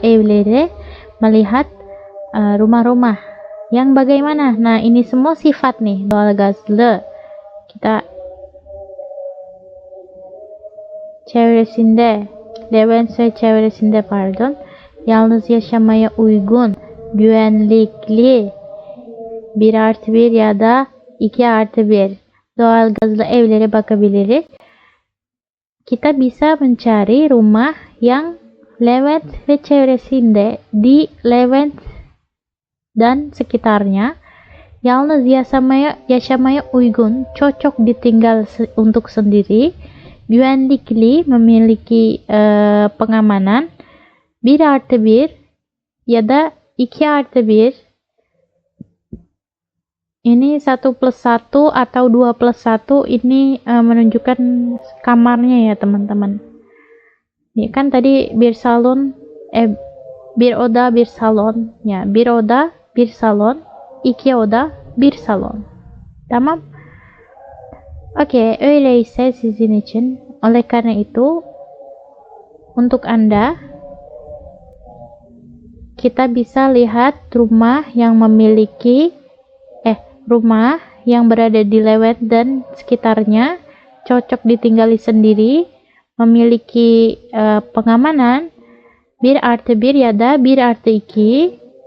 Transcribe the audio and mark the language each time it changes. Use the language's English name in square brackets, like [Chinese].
[Indonesian] Evlere, melihat rumah-rumah. Yang bagaimana? Nah, ini semua sifat nih, doğalgazlı. [Turkish] Kita çevresinde, Levent ve çevresinde yalnız yaşamaya uygun, güvenlikli 1+1 ya da 2+1 doğalgazlı evlere bakabiliriz. [Indonesian] Kita bisa mencari rumah yang [Turkish] Levent ve çevresinde, [Indonesian] di Levent dan sekitarnya, [Turkish] yalnız yaşamaya uygun, [Indonesian] cocok ditinggal untuk sendiri, güvenlikli, memiliki pengamanan, 1+1 ya da 2+1. Ini 1+1 atau 2+1, ini menunjukkan kamarnya ya teman-teman. Ini kan tadi [Turkish] bir salon, bir oda bir salon ya, bir oda bir salon, 2 oda 1 salon. Tamam. [Indonesian] Oke, [Turkish] öyleyse sizin için, [Indonesian] oleh karena itu untuk Anda, kita bisa lihat rumah yang memiliki rumah yang berada di Levent dan sekitarnya, cocok ditinggali sendiri, memiliki pengamanan 1+1 ya da 1+2.